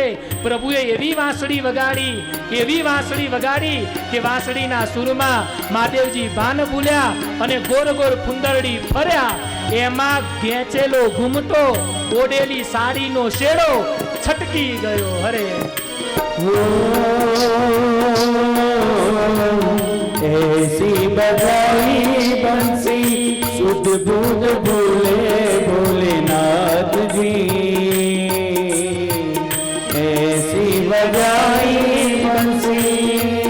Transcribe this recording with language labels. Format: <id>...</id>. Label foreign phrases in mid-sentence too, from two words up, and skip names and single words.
<gu>પ્રભુએ એવી વાંસળી વગાડી, એવી વાંસળી વગાડી કે વાંસળીના સૂરમાં મહાદેવજી ભાન ભૂલ્યા અને ગોળ ગોળ ફુંદરડી ફર્યા. એમાં ઘેંચેલો ઘૂમટો, ઓઢેલી સાડીનો શેડો છટકી ગયો. હરે</gu> <hi>ऐसी बजाई बंसी सुध बुध भोले भोलेनाथ जी, ऐसी बजाई बंसी</hi>